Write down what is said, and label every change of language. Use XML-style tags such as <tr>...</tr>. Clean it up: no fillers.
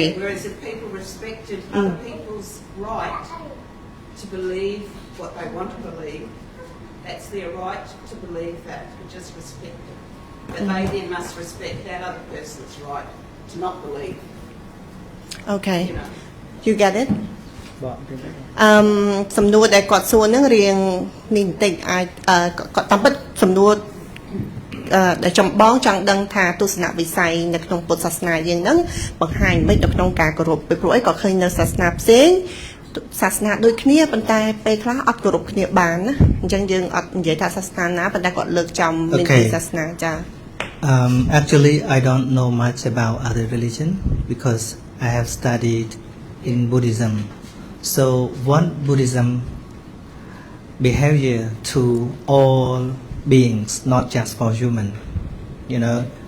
<en>Yeah, whereas if people respected other people's right to believe what they want to believe, that's their right to believe that, and just respect it. But they then must respect that other person's right to not believe. Okay. You know. You get it?</en> <km>សំណួរដែលគាត់សួរហ្នឹងរៀងនេះបន្តិចអាចគាត់តាមពិតសំណួរដែលចម្បងចង់ដឹងថាទស្សនវិស័យនៅក្នុងពុទ្ធសាសនាយើងហ្នឹងបង្ហាញមិននៅក្នុងការគោរពពីព្រោះអីក៏ឃើញនៅសាសនាផ្សេងសាសនាដូចគ្នាប៉ុន្តែពេលខ្លះអត់គោរពគ្នាបានណាអញ្ចឹងយើងអត់និយាយថាសាសនាណាប៉ុន្តែគាត់លើកចំមានពីសាសនាចា</km> <en>Actually, I don't know much about other religion because I have studied in Buddhism. So one Buddhism behavior to all beings, not just for human. You know.</en>